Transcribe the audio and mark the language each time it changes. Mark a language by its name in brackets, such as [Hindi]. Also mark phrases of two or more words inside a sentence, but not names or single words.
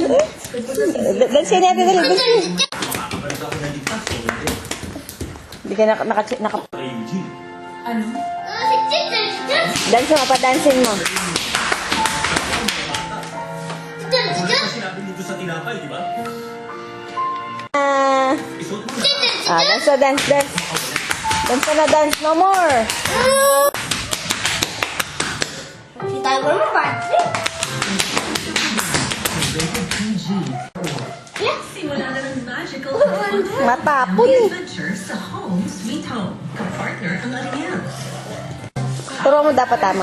[Filipino] Dance yun natin. Dali, dance yun. Hindi ka naka... Ano? Dance mo, pa-dancing mo. Sinabi mo doon sa tinapay, di ba? Isuot mo na. [English] Dance na, dance, dance. Dance na, dance. No more. [Filipino] Kita mo mo ba? Simula na ng [English] magical fun [Filipino] Matapon eh. adventure sa Home Sweet Home. Kapartner ang Ariel. Turo mo dapat tama.